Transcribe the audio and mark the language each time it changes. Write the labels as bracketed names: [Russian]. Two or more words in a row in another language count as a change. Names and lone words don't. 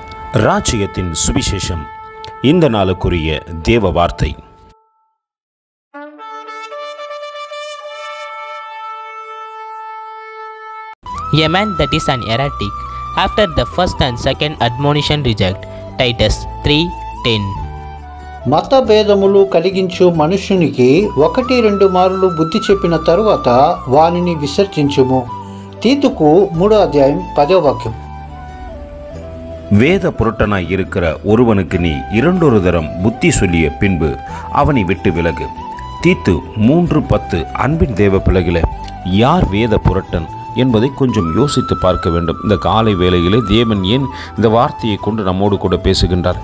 [Tamil] ராஜ்யத்தின் சுவிசேஷம். இந்த நாளுக்குரிய தேவ வார்த்தை. [English] A man that is an heretic, after the first and second admonition reject. Titus 3:10. [Telugu] మత భేదములు కలిగించు మనుష్యునికి 1-2 మార్లు బుద్ధి చెప్పిన తరువాత వానిని విసర్జించుము. తీతుకు 3వ అధ్యాయం 10వ వాక్యం. [Tamil] வேத புரட்டனாய் இருக்கிற ஒருவனுக்கு நீ 2 தரம் புத்தி சொல்லிய பின்பு அவனை விட்டு விலகு. தீத்து 3:10. அன்பின் தேவ பிள்ளைகளே, யார் வேத புரட்டன் என்பதை கொஞ்சம் யோசித்து பார்க்க வேண்டும். இந்த காலை வேளையிலே தேவன் ஏன் இந்த வார்த்தையை கொண்டு நம்மோடு கூட பேசுகின்றார்?